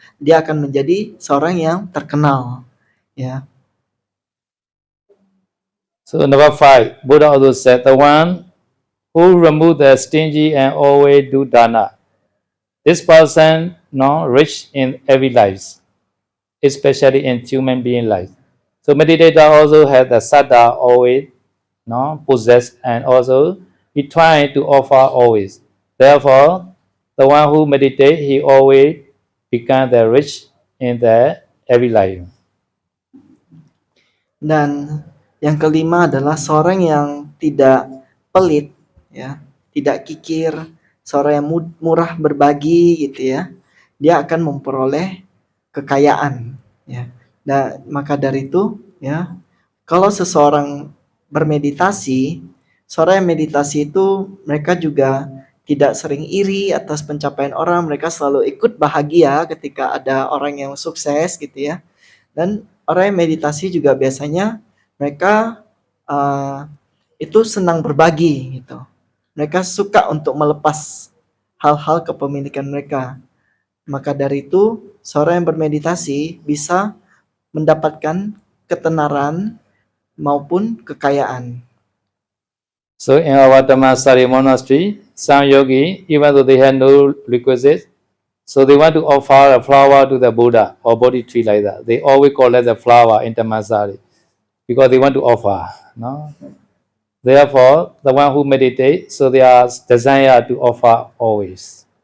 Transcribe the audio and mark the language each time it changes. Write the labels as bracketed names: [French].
[Indonesian] Dia akan menjadi seorang yang terkenal, ya. [English] So number 5, Buddha also said, the one who remove the stingy and always do dana. This person rich in every life, especially in human being life. So meditator also has the saddha always possess, and also he trying to offer always. Therefore, the one who meditate, he always become the rich in the every life. [Indonesian] Dan yang kelima adalah seorang yang tidak pelit, ya, tidak kikir, seorang yang murah berbagi, gitu ya. Dia akan memperoleh kekayaan, ya. Dan maka dari itu, ya, kalau seseorang bermeditasi, seorang yang meditasi itu mereka juga tidak sering iri atas pencapaian orang, mereka selalu ikut bahagia ketika ada orang yang sukses, gitu ya. Dan orang yang meditasi juga biasanya mereka itu senang berbagi, gitu. Mereka suka untuk melepas hal-hal kepemilikan mereka. Maka dari itu, seorang yang bermeditasi bisa mendapatkan ketenaran maupun kekayaan. [English] So in our Dhammasari monastery, some yogi, even though they had no requisites, so they want to offer a flower to the Buddha or Bodhi tree like that. They always collect the flower in Dhammasari because they want to offer. No? Therefore, the one who meditate, so they are desire to offer always.